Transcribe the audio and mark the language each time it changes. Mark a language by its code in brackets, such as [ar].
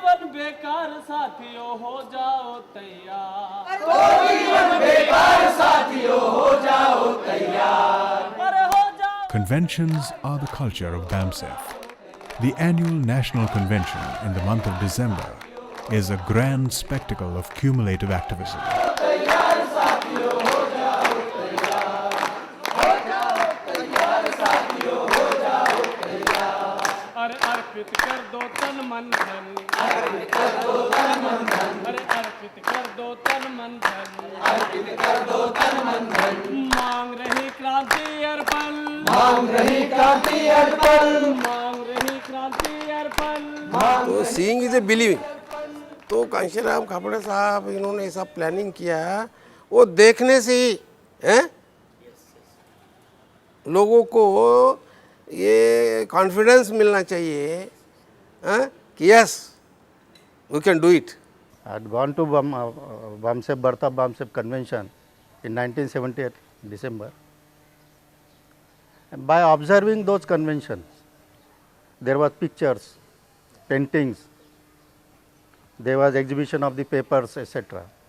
[hi] बेकार साथियों हो जाओ तैयार, तो जीवन बेकार साथियों हो जाओ तैयार, पर हो जाओ [en] Conventions are the culture of BAMSEF. The annual national convention in the month of December is a grand spectacle of cumulative activism. [hi] अरे अर्पित कर दो तन मन धन, अर्पित कर दो तन मन धन, अरे अर्पित कर दो तन मन धन, अर्पित कर दो तन मन धन। मांग रही क्रांति अर्पण, मांग रही क्रांति अर्पण, मांग रही क्रांति अर्पण। [en] तो seeing is a believing. [hi] तो कांशीराम खापड़े साहब इन्होंने ऐसा प्लानिंग किया, वो देखने से ही लोगों को ये कॉन्फिडेंस मिलना चाहिए कि [en] Yes we can do it. I had gone to BAMSEF, birth of BAMSEF convention in 1978 December. And by observing those conventions, there was pictures, paintings, there was exhibition of the papers, etc.